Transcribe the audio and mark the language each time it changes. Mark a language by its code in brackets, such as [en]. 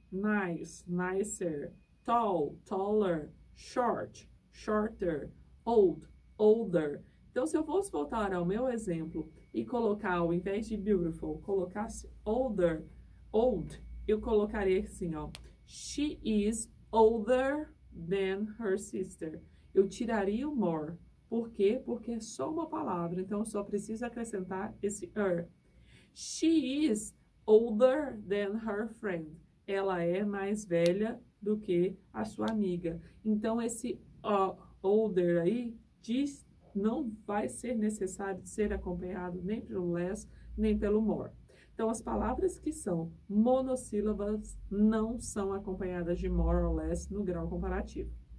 [en] Nice, nicer. Tall, taller. Short, shorter. Old, older. [pt] Então, se eu fosse voltar ao meu exemplo e colocar, ao invés de beautiful, colocasse older, old, eu colocaria assim, ó. [en] She is older than her sister. [pt] Eu tiraria o more. Por quê? Porque é só uma palavra, então eu só preciso acrescentar esse her. [en] She is older than her friend. [pt] Ela é mais velha do que a sua amiga. Então, esse older aí não vai ser necessário ser acompanhado nem pelo less, nem pelo more. Então, as palavras que são monossílabas não são acompanhadas de more ou less no grau comparativo.